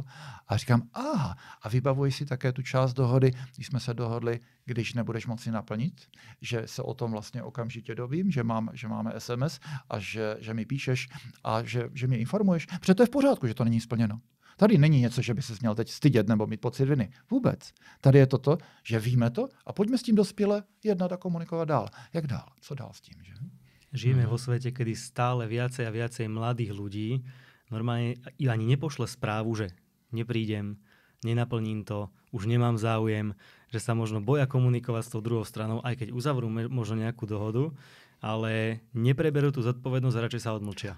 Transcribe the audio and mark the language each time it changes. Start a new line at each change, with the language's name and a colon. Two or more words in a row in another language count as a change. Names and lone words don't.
Czech: A říkám, aha, a vybavuji si také tu část dohody, když jsme se dohodli, když nebudeš moci naplnit, že se o tom vlastně okamžitě dovím, že máme SMS a že mi píšeš a že mě informuješ, protože to je v pořádku, že to není splněno. Tady není něco, že by se měl teď stydět nebo mít pocit viny. Vůbec. Tady je toto, že víme to a pojďme s tím dospěle jednat a komunikovat dál. Jak dál? Co dál s tím, že?
Slovak: Žijeme vo svete, kedy stále viacej a viacej mladých ľudí normálne ani nepošle správu, že neprídem, nenaplním to, už nemám záujem, že sa možno boja komunikovať s tou druhou stranou, aj keď uzavrú možno nejakú dohodu, ale nepreberú tú zodpovednosť a radšej sa odmlčia.